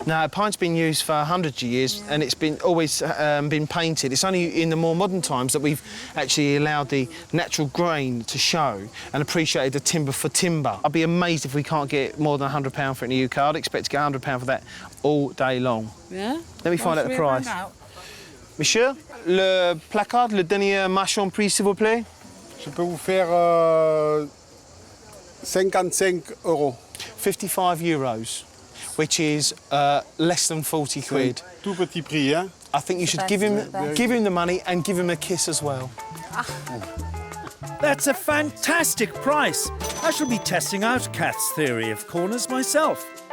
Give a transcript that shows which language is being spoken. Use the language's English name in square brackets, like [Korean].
[English] No, pine's been used for hundreds of years, and it's been always been painted. It's only in the more modern times that we've actually allowed the natural grain to show and appreciated the timber for timber. I'd be amazed if we can't get more than £100 for it in the UK. I'd expect to get £100 for that all day long. Yeah? Let me find out the price. [French] Monsieur, le placard, le dernier marchand prix, s'il vous plaît. Je peux vous faire 55 euros. [English] 55 euros, which is less than 40 quid. [French] Tout petit prix, hein? [English] I think you should give him the money and give him a kiss as well. That's a fantastic price. I shall be testing out Cath's theory of corners myself.